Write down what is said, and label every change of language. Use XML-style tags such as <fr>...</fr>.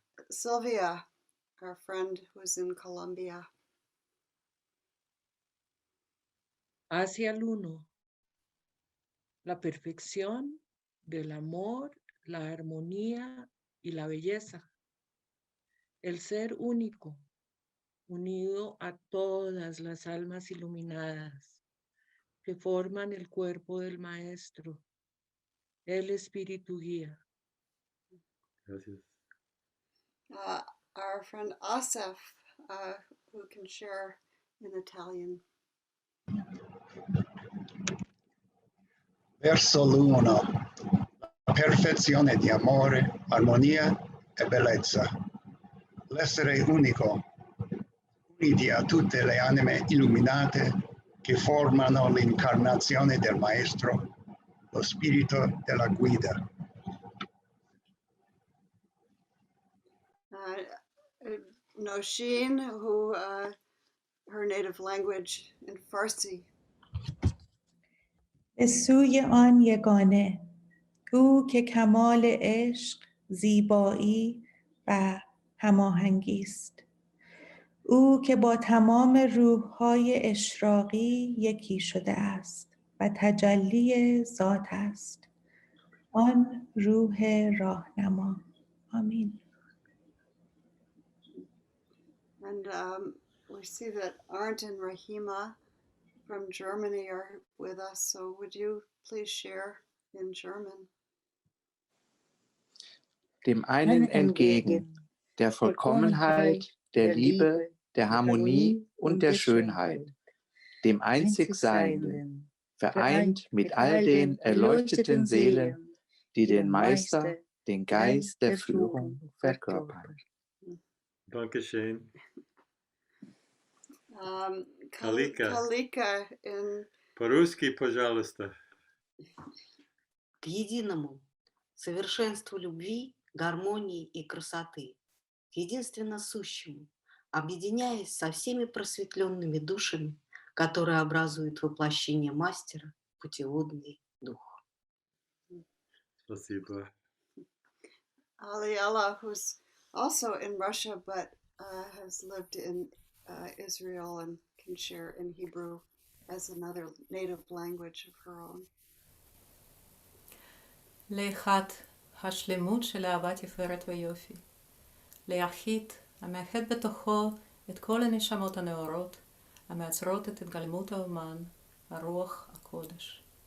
<en>Sylvia, our friend who's in Colombia.</en> <es>Hacia el uno, la perfección del amor, la armonía y la belleza. El ser único, unido a todas las almas iluminadas que forman el cuerpo del Maestro, el Espíritu Guía. Gracias.</es> <en>Our friend Asaf, who can share in Italian.</en> <it>Verso l'uno, la perfezione di amore, armonia e bellezza. L'essere unico, Uniti a tutte le anime illuminate che formano l'incarnazione del Maestro, lo spirito della guida.</it> <en>Noshin, who her native language in Farsi.</en> <fa>به سوی آن یگانه او که کمال عشق، زیبایی و هماهنگی است. او که با تمام روح‌های اشراقی یکی شده است و تجلی ذات است. آن روح راهنما. آمین.</fa> <en>And we see that Arndt and Rahima from Germany are with us, so would you please share in German?</en> <de>Dem einen entgegen, der Vollkommenheit, der Liebe, der Harmonie und der Schönheit, dem einzig Seienden, vereint mit all den erleuchteten Seelen, die den Meister, den Geist der Führung verkörpern. Dankeschön.</de> <en>Kalika in</en> <ru>По-русски, пожалуйста. К единому, совершенству любви, гармонии и красоты, к единственно сущему, объединяясь со всеми просветленными душами, которые образуют воплощение мастера, путеводный дух. Спасибо.</ru> <en>Aliella, who's also in Russia but has lived in Israel and can share in Hebrew as another native language of her own.</en> <he>לאחד השלמות של אהבת תפארת ויופי. ליחיד המאחד בתוכו את כל הנשמות הנאורות, המייצרות את התגלמות האומן, הרוח הקודש.</he>